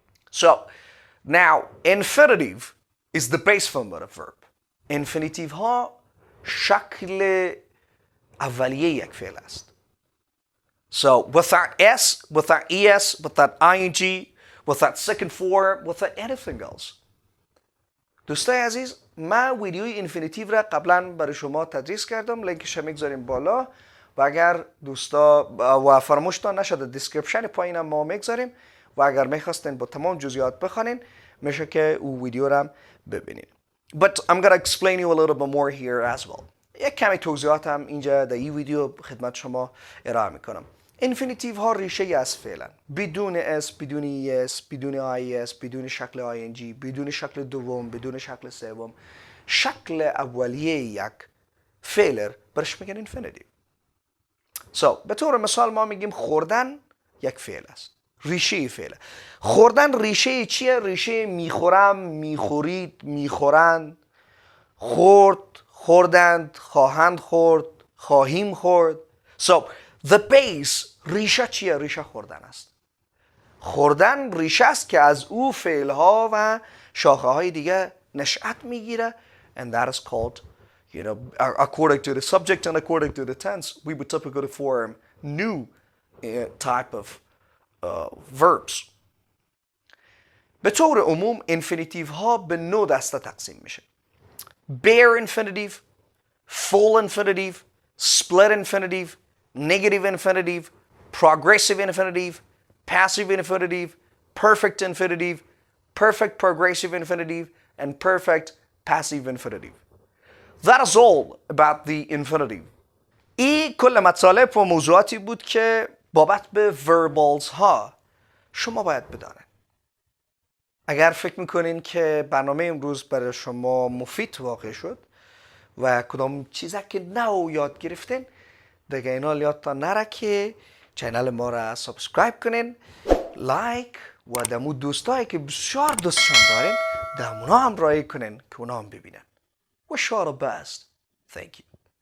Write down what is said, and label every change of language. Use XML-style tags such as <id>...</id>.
<en>So now infinitive is the base form of a verb.</en> <fa>infinitive ها شکل اولیه یک فعل است.</fa> <en>So without s, without es, without ing, without second form, without anything else.</en> <fa>دوستای عزیز، من ویدیوی اینفینیتیو را قبلا برای شما تدریس کردم. لینکش رو میگذاریم بالا و اگر دوستا و فراموشتان نشده دیسکریپشن پایین ما میگذاریم و اگر میخواستین با تمام جزئیات بخونین میشه که او ویدیو را ببینین.</fa> <en>But I'm going to explain you a little bit more here as well.</en> <fa>یک کمی توضیحات هم اینجا در این ویدیو خدمت شما ارائه میکنم. اینفینیتیو ها ریشه از فعلن. بدون اس، بدون اس، بدون اس، بدون شکل ing، بدون شکل دوم، بدون شکل سوم. شکل اولیه یک فعل برش میگن اینفینیتیو. So به طور مثال ما میگیم خوردن یک فعل است. ریشه فعل. خوردن ریشه چیه؟ ریشه میخورم، میخورید، میخورند، خورد، خوردند، خواهند خورد، خواهیم خورد.</fa> <en>So the base</en> <fa>ریشه چیه؟ ریشه خوردن است. خوردن ریشه است که از او فعلها و شاخه های دیگه نشأت میگیره</fa> <en>and that is called, you know, according to the subject and according to the tense, we would typically form new type of verbs.</en> <fa>به طور عموم infinitive ها به 9 دسته تقسیم میشه.</fa> <en>bare infinitive, full infinitive, split infinitive, negative infinitive, progressive infinitive, passive infinitive, perfect infinitive, perfect progressive infinitive, and perfect passive infinitive. That is all about the infinitive.</en> <fa>این کل مطالب و موضوعاتی بود که بابت به verbals ها شما باید بدانید. اگر فکر میکنین که برنامه امروز برای شما مفید واقع شد و کدام چیزی که نو یاد گرفتین دیگه اینا یادتان نره که چینل ما را سبسکرایپ کنین، لایک و دمو دوستایی که بسیار دوستشان دارین دمونا هم رای کنین که اونا هم ببینن.</fa> <en>Wish you all the best. Thank you.</en>